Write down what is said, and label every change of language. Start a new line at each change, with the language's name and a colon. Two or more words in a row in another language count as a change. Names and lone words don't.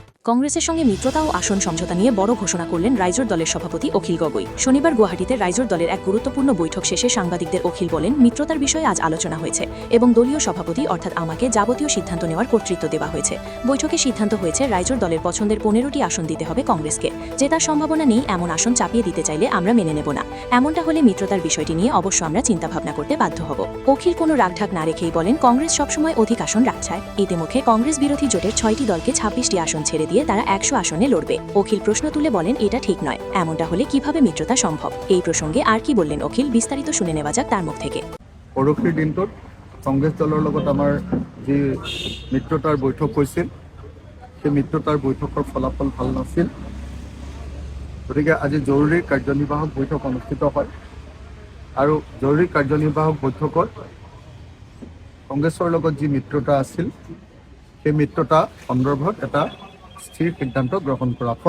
Bangla: কংগ্রেসের সঙ্গে মিত্রতা ও আসন সমঝোতা নিয়ে বড় ঘোষণা করলেন রাইজোর দলের সভাপতি অখিল গগৈ। শনিবার গুয়াহাটিতে রাইজোর দলের এক গুরুত্বপূর্ণ বৈঠক শেষে সাংবাদিকদের অখিল বলেন, মিত্রতার বিষয়ে আজ আলোচনা হয়েছে এবং দলীয় সভাপতি অর্থাৎ আমাকে যাবতীয় সিদ্ধান্ত নেওয়ার কর্তৃত্ব দেওয়া হয়েছে। বৈঠকে সিদ্ধান্ত হয়েছে রাইজোর দলের পছন্দের 15টি আসন দিতে হবে কংগ্রেসকে। জেতার সম্ভাবনা নেই এমন আসন চাপিয়ে দিতে চাইলে আমরা মেনে নেব না। এমনটা হলে মিত্রতার বিষয়টি নিয়ে অবশ্য আমরা চিন্তাভাবনা করতে বাধ্য হব। অখিল কোনো রাগঢাক না রেখেই বলেন, কংগ্রেস সবসময় অধিক আসন রাখছায়। ইতিমধ্যে কংগ্রেস বিরোধী জোটের 6টি দলকে 26টি আসন ছেড়ে দিয়ে তারা 100 আসনে লড়বে। অখিল প্রশ্ন তুলে বলেন, এটা ঠিক নয়। এমনটা হলে কিভাবে মিত্রতা সম্ভব? এই প্রসঙ্গে আর কি বললেন অখিল, বিস্তারিত শুনে নেওয়া যাক তার মুখ থেকে।
Assamese: পৰহিৰ দিনটোত কংগ্ৰেছ দলৰ লগত আমাৰ যি মিত্ৰতাৰ বৈঠক হৈছিল, সেই মিত্ৰতাৰ বৈঠকৰ ফলাফল ভাল নাছিল। গতিকে আজি জৰুৰী কাৰ্যনিৰ্বাহক বৈঠক অনুষ্ঠিত হয় আৰু জৰুৰী কাৰ্যনিৰ্বাহক বৈঠকত কংগ্ৰেছৰ লগত যি মিত্ৰতা আছিল, সেই মিত্ৰতা সন্দৰ্ভত এটা স্থিৰ সিদ্ধান্ত গ্ৰহণ কৰা হয়।